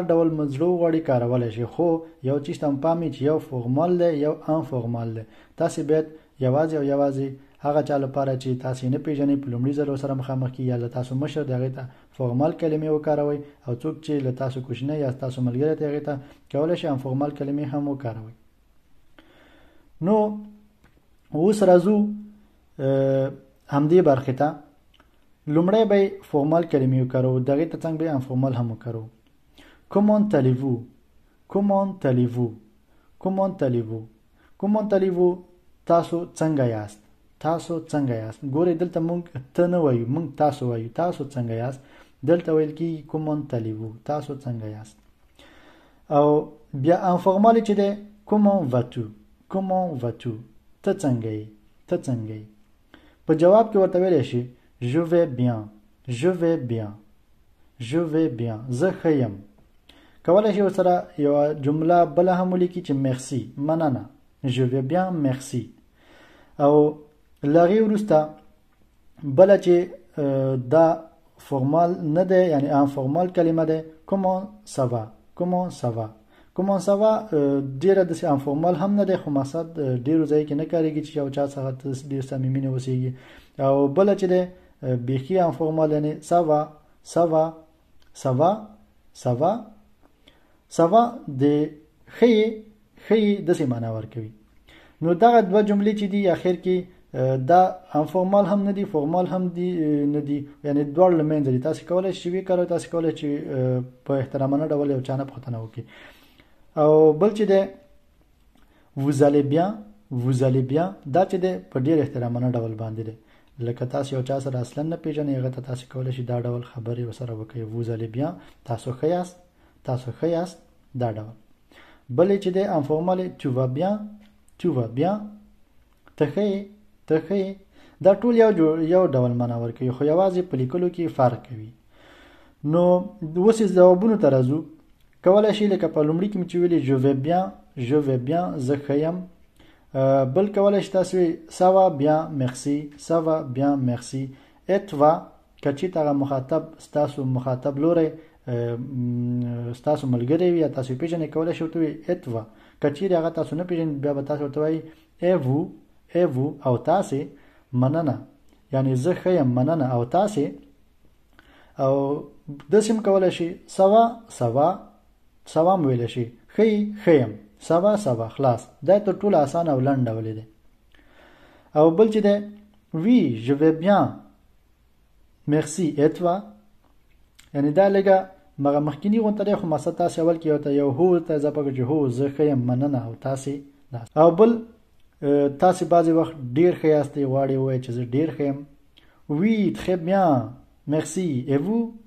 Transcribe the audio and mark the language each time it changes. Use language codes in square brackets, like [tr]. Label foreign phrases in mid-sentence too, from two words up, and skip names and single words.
[ps] ډول مزړه وغواړئ کارولی شئ خو یو چیز ته پام وي چې یو فورمال دی یو ان فورمال دی تاسو باید یوازې هغه چا لپاره چې تاسو نه پیژنئ په لومړي ځل سره مخامخ کیږي یا له تاسو مشر دی هغې ته فورمال کلمې وکاروئ او څوک چې له تاسو کوچنی یا تاسو ملګری دی هغې ته کولی شئ ان فورمال کلمې هم وکاروئ نو اوس راځو همدې برخې ته لومړی به فورمال کلمې وکارو دغې ته څنګه به ان فورمال هم وکارو comment allez-vous تاسو څنګه یاست ګورئ دلته مونږ ته نه وایو مونږ تاسو وایو تاسو څنګه یاست دلته ویل کېږي [fr] comment allez-vous [ps] تاسو څنګه یاست او بیا ان فورمال چې دی [fr] comment vas-tu [ps] ته څنګه یې په جواب کې ورته ویلی شي [fr] je vais bien [ps] زه ښه یم کولی شي ورسره یوه جمله بله هم ولیکي چې merci مننه [fr] je vais bien merci [ps] او له هغې وروسته بله چې دا فورمال نه دی یعنی ان فورمال کلمه دی [fr] comment ça va [ps] ډیره داسې ان فورمال هم نه دی خو مقصد ډیرو ځای کې نه کاریږي چې یو چا څخه ډېر صمیمینه اوسیږي او بله چې دی بیخي ان فورمال یعنی ça va د ښه داسې معنا ورکوي نو دغه دوه جملې چې دي اخر کې دا ان فورمال هم نه دي فورمال هم دي نه دي یعنی دواړه له منځه دي تاسو کولی شئ وکاروئ تاسو کولی چې په احترامانه ډول یو چا نه پوښتنه وکړي او بل چې دی [fr] vous allez bien [ps] دا چې دی په ډېر احترامانه ډول باندې دی لکه تاسو یو چا سره اصلا نه پیژنئ هغه ته تاسو کولی شئ دا ډول خبرې ورسره وکړئ [fr] vous allez bien [ps] تاسو ښه یاست دا ډول بلې چې دی ان فورمال [fr] tu vas bien [ps] ته ښه یې دا ټول یو ډول معنا ورکوي خو یوازې په لیکلو کې فرق کوي نو اوس ځوابونو ته راځو کولی شي لکه په لومړي کې مې چې ویلي [fr] je vais bien [ps] زه ښه یم بل کولی شي تاسو [fr] ça va bien merci et toi [ps] که چېرته هغه ستاسو مخاطب لوری ستاسو ملګری وي یا تاسو پیژنئ کولی شئ ورته وایي [fr] et toi [ps] که چېرې هغه تاسو نه پیژنئ بیا به تاسو ورته وایي [fr] et vous [ps] او تاسې مننه یعنی زه ښه یم مننه او تاسې او داسې هم کولی شي سوا م ویلی شي ښه یم سوا خلاص دا تر ټولو اسانه او لنډ ډول دی او بل چې دی [fr] oui je vais bien merci et toi [ps] یعنی دا لږه مخکیني غونته دی خو مقصد تاسې اول کې یو هو ته اضافه کړو چې هو زه ښه یم مننه او تاسې او بل تاسې بعضې وخت ډېر ښه یاستئ غواړئ ووایئ چې زه ډېر ښه یم [fr] oui très bien merci et vous